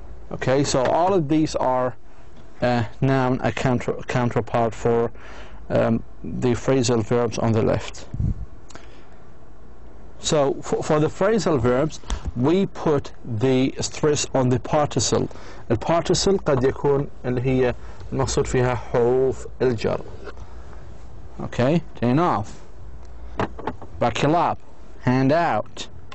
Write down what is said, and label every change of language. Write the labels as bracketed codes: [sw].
[en] Okay, so all of these are noun, a counterpart for the phrasal verbs on the left. So for the phrasal verbs, we put the stress on the participle. [ar] البارتيسل قد يكون اللي هي نقصد فيها حروف الجر. [en] Okay, turn off, buckle up, hand out.